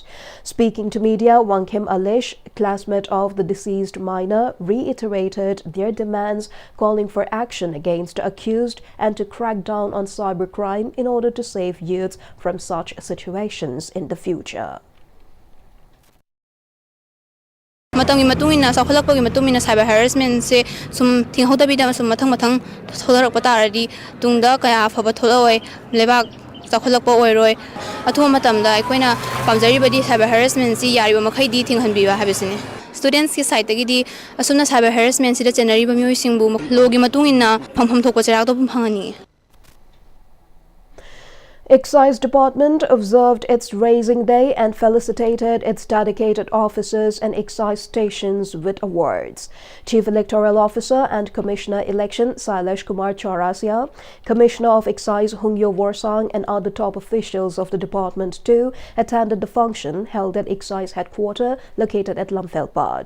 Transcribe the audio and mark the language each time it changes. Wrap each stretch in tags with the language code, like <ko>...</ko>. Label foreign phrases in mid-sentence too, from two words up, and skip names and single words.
<en>Speaking to media, Wangkim Alish, classmate of the deceased minor, reiterated their demands, calling for action against the accused and to crack down on cybercrime in order to save youths from such situations in the future.</en> <mni>Matang matungina sa kholakpagi matungina</mni> <en>cyber harassment</en> <mni>se sum thinghodabida sum mathang tholarok pataradi tungda kaya afaba tholoi lebak sakholakpa oiroi athu matamda aikoina pamjaribadi</mni> <en>cyber harassment</en> <mni>si yariba makhaidi thinghanbiwa habisine. Students ki side tagi asumna</mni> <en>cyber harassment</en> <mni>sida chenari ba miyoi singbu logi matungina phampham thokpa cherak to phangani.</mni> <en>Excise Department observed its Raising Day and felicitated its dedicated officers and excise stations with awards. Chief Electoral Officer and Commissioner Election Sailesh Kumar Chaurasia, Commissioner of Excise Hungyo Warsang and other top officials of the department too attended the function held at Excise Headquarters located at Lamfelpad.</en>